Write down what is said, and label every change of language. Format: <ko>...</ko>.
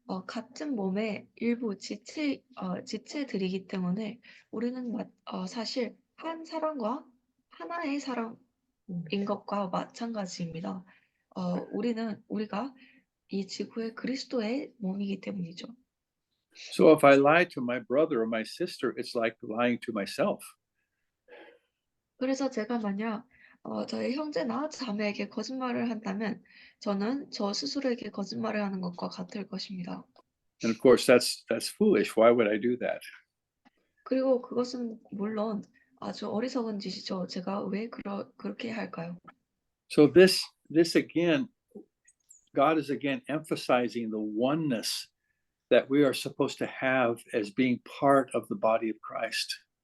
<ko>같은 몸의 일부 지체들이기 때문에 우리는 사실 한 사람과 하나의 사람인 것과 마찬가지입니다. 우리가 이 지구의 그리스도의 몸이기 때문이죠.</ko> <en>So if I lie to my brother or my sister, it's like lying to myself.</en> <ko>그래서 제가 만약 저의 형제나 자매에게 거짓말을 한다면 저는 저 스스로에게 거짓말을 하는 것과 같을 것입니다.</ko> <en>And of course, that's foolish. Why would I do that?</en> <ko>그리고 그것은 물론 아주 어리석은 짓이죠. 제가 왜 그렇게 할까요?</ko> <en>So this again, God is again emphasizing the oneness that we are supposed to have as being part of the body of Christ.</en>